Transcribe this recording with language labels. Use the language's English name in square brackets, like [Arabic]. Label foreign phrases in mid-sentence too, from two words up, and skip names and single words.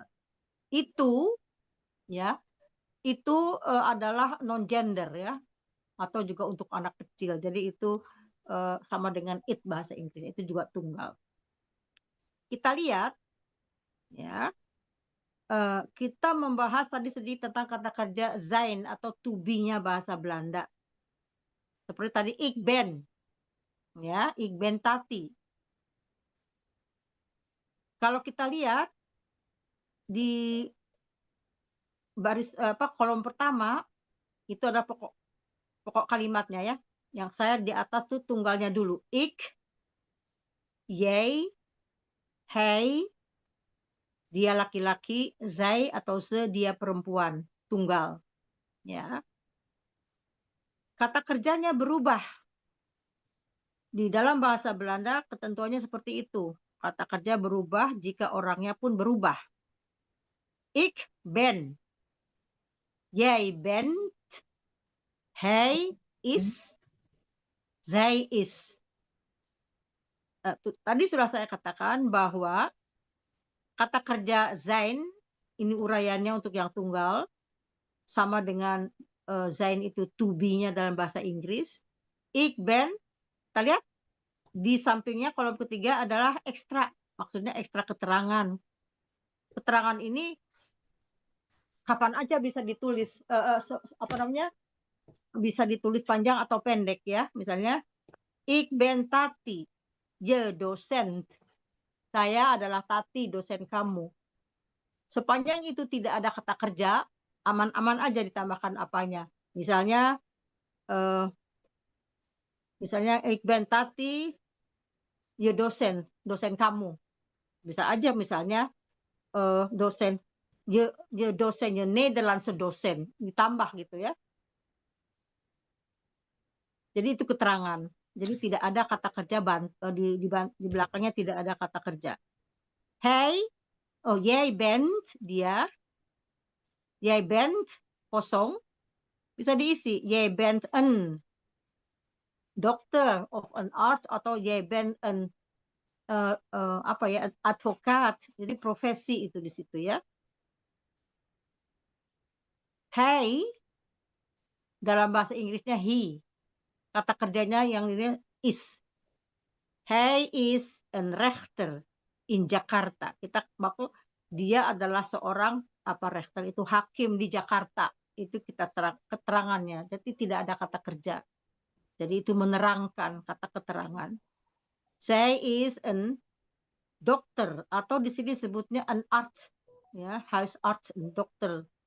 [Indonesian] Itu ya, itu adalah non gender ya, atau juga untuk anak kecil. Jadi itu sama dengan it bahasa Inggris, itu juga tunggal. Kita lihat ya. Kita membahas tadi sedikit tentang kata kerja zijn atau [English] to be-nya [Indonesian] bahasa Belanda. Seperti tadi [Dutch] ik ben. [Indonesian] Ya, [Dutch] ik ben tati. [Indonesian] Kalau kita lihat di baris kolom pertama itu ada pokok kalimatnya ya. Yang saya di atas tuh tunggalnya dulu. [Dutch] Ik, jij, hij, [Indonesian] dia laki-laki, zij atau ze dia perempuan, tunggal. Ya. Kata kerjanya berubah. Di dalam bahasa Belanda ketentuannya seperti itu. Kata kerja berubah jika orangnya pun berubah. [Dutch] Ik ben. Jij bent. Hij is, zij is. [Indonesian] Tadi sudah saya katakan bahwa kata kerja zijn, ini uraiannya untuk yang tunggal, sama dengan zijn itu [English] to be-nya [Indonesian] dalam bahasa Inggris. [Dutch] Ik ben, [Indonesian] kita lihat di sampingnya kolom ketiga adalah ekstra, maksudnya ekstra keterangan. Keterangan ini kapan aja bisa ditulis, bisa ditulis panjang atau pendek ya. Misalnya, [Dutch] ik ben Tati, je docent. [Indonesian] Saya adalah Tati, dosen kamu. Sepanjang itu tidak ada kata kerja, aman-aman aja ditambahkan apanya. Misalnya, [Dutch] ik ben Tati, je dosen, [Indonesian] dosen kamu. Bisa aja misalnya dosen, [Dutch] je dosen, je Nederlandse dosen, [Indonesian] ditambah gitu ya. Jadi itu keterangan. Jadi tidak ada kata kerja di belakangnya tidak ada kata kerja. [Dutch] Hey, jij bent dia. Jij bent [Indonesian] kosong. Bisa diisi. [Dutch] Jij bent een dokter of een arts atau jij bent een advocaat. [Indonesian] Jadi profesi itu di situ ya. Hij dalam bahasa Inggrisnya he. Kata kerjanya yang ini is. [Dutch] Hij is een rechter in Jakarta. [Indonesian] Kita maksud dia adalah seorang rechter itu hakim di Jakarta. Itu kita keterangannya. Jadi tidak ada kata kerja. Jadi itu menerangkan kata keterangan. [Dutch] Zij is een dokter [Indonesian] atau di sini sebutnya [Dutch] een arts, ya, huisarts, een dokter.